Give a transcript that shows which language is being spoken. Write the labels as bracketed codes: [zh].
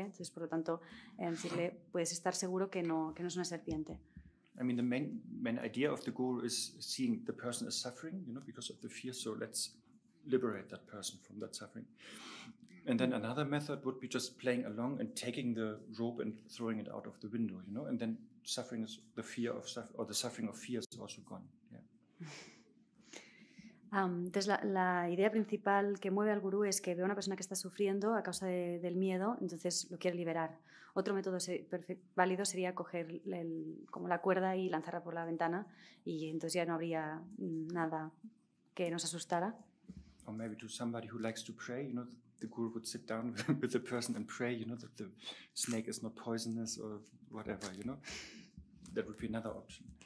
[es] Entonces, por lo tanto, decirle, puedes estar seguro que no es una serpiente. [en] I mean, the main idea of the guru is seeing the person is suffering, because of the fear, so let's liberate that person from that suffering. And then another method would be just playing along and taking the rope and throwing it out of the window, and then suffering is the fear of the suffering of fear is also gone. Yeah. [es] Entonces la idea principal que mueve al gurú es que ve a una persona que está sufriendo a causa del miedo, entonces lo quiere liberar. Otro método válido sería coger como la cuerda y lanzarla por la ventana y entonces ya no habría nada que nos asustara. [en] Or maybe to somebody who likes to pray, the guru would sit down with the person and pray, that the snake is not poisonous or whatever, That would be another option.